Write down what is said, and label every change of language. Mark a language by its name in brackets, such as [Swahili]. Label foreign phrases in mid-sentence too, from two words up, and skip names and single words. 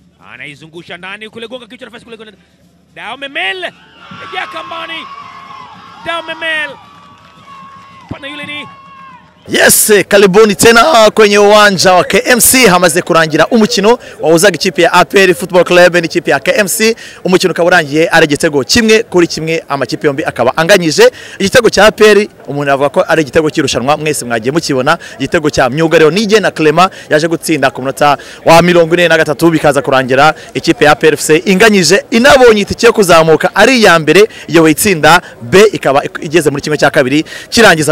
[Swahili] anaizungusha ndani kule, gonga kichwa, nafasi kule kule, Dao Memel ya kambani, Dao Memel pana yule ni Yes, karibuni tena kwenye uwanja wa KMC. [Kinyarwanda] Hamaze kurangira umukino wahuzaga ikipe ya APR Football Club n'ikipe ya KMC. Umukino ukaburangiye ari igitego kimwe kuri kimwe, amakipe yombi akaba anganyije. Igitego cya APR umuntu avuga ko ari igitego kirushanwa, mwese mwagiye mukibona. Igitego cya Myugariro Nige na Clement yaje gutsinda ku munota wa 43 bikaza kurangira ikipe ya APR FC inganyije, inabonye itike yo kuzamuka ari ya mbere, iyo itsinda B ikaba igeze muri kimwe cya kabiri kirangiza.